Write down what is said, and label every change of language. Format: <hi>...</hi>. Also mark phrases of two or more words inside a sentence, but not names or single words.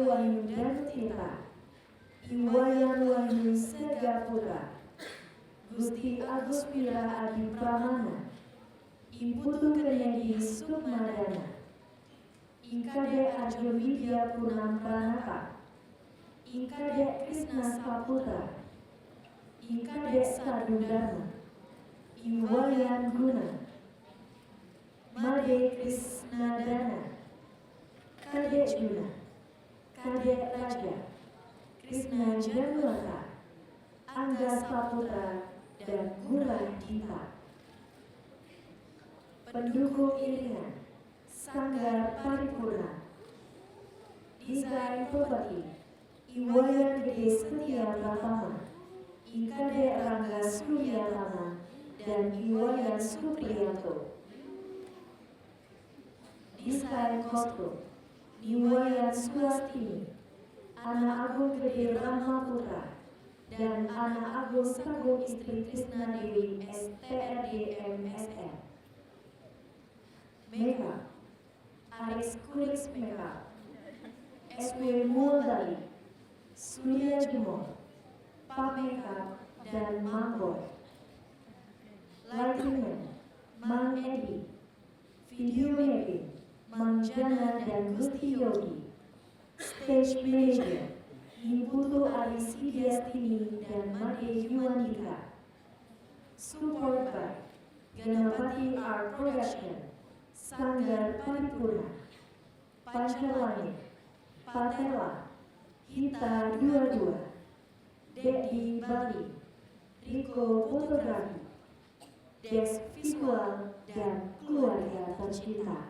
<id>Wahyu Danutita, Iwayan Wahyu Segapura, Gusti Agus Wira Adi Pramana, Imputu Kenyadi Sukmadana, Ikade Arjun Widya Purnam Pranata, Ikade Krishna Saputra, Ikade Sadu Dharma, Iwayan Guna, Made Krishna Dana, Kadek Juna, Kadek Raja, Krishna Januata, Angga Saputra, dan Gula Dita. Pendukung iringan Sanggar Paripurna. Desain properti Iwayan Gede Setia Pratama, Ikade Rangga Suryatama, dan Iwayan Supriyanto. Desain kostum Iwayan Suastini, Anak Agung Gede Rama Putra, dan Anak Agung Sagung Istri Krisna Dewi STRD MSN. Makeup Aris Kulis Makeup, SW Muldali, Surya Jumor, Pak Makeup, dan Mangboy. Lighting Mang Edi,</id> <en>Video Mapping</en> <id>Mang Jana dan Gusti Yogi.</id> <en>Stage Manager</en> <id>Imputu Aris Idiastini dan Made Yuandika.</id> <en>Support by Ganapati Art Production,</en> <id>Sanggar Paripurna, Pancalangit, Patela, Hita 22, Dedi Bali, Riko Fotografi, Desk Visual, dan keluarga tercinta.</id>